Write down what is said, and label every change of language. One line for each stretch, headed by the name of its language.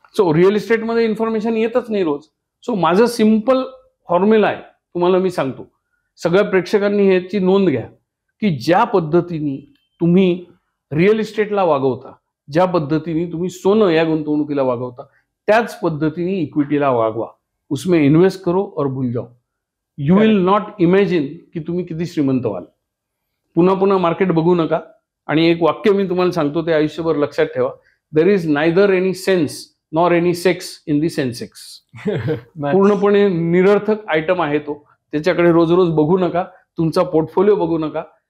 Marathi: So real इस्टेटमध्ये information येतच नाही रोज. सो माझं सिम्पल फॉर्म्युला आहे, तुम्हाला मी सांगतो, सगळ्या प्रेक्षकांनी ह्याची नोंद घ्या, की ज्या पद्धतीने तुम्ही रिअल इस्टेटला वागवता, ज्या पद्धतीने तुम्ही सोनं या गुंतवणुकीला वागवता, त्याच पद्धतीने इक्विटीला वागवा.
Hindi: उसमें इन्वेस्ट करो और भूल जाओ.
English: you will not imagine
Marathi: की तुम्ही किती श्रीमंत व्हाल. पुन्हा पुन्हा मार्केट बघू नका. आणि एक वाक्य मी तुम्हाला सांगतो, ते आयुष्यभर लक्षात ठेवा,
English: There is neither any sense nor any sex in the Sensex.
Marathi: पूर्णपणे निरर्थक आयटम आहे तो, त्याच्याकडे रोज रोज बघू नका, तुमचा पोर्टफोलिओ बघू नका.